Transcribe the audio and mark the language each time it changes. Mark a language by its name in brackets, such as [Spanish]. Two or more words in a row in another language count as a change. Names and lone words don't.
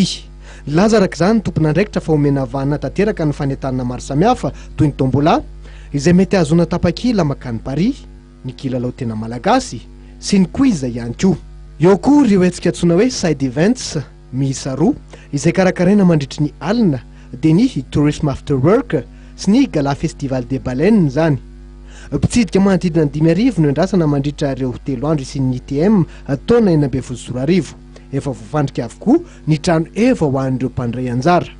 [Malagasy] Laza araka izany tompon'andraikitra fa omena havahana tanteraka ny fanentanana maro samihafa toy ny tombola izay mety azona tapakila makany Paris, ny kilalao tena malagasy sy ny quiz ihany koa. Eo koa ireo hetsika antsoina hoe [English] side events [Malagasy] miisa 2 izay karakaraina mandritry ny alina dia ny [English] tourism after work [Malagasy] sy ny gala festival des baleines zany. Mpitsidika manodidina ny 5 arivo no endrasana mandritra ireo 3 andro isin'ny ITM taona 4 efa voafandrika avokoa ny trano eva ho an'ireo mpandray anjara.